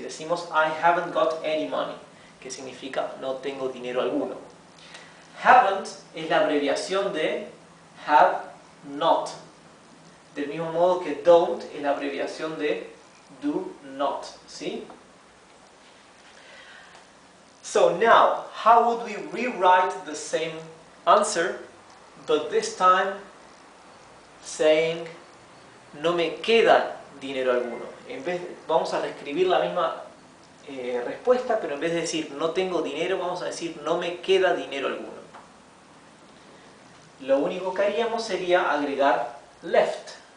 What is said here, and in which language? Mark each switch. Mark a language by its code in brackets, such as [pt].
[es] Decimos [en] I haven't got any money, [es] que significa no tengo dinero alguno. Haven't es la abreviación de have not. Del mismo modo que don't es la abreviación de do not. ¿Sí? [en] So now, how would we rewrite the same answer, but this time saying [es] no me queda dinero alguno? Vamos a reescribir la misma respuesta, pero en vez de decir no tengo dinero, vamos a decir no me queda dinero alguno. Lo único que haríamos sería agregar left.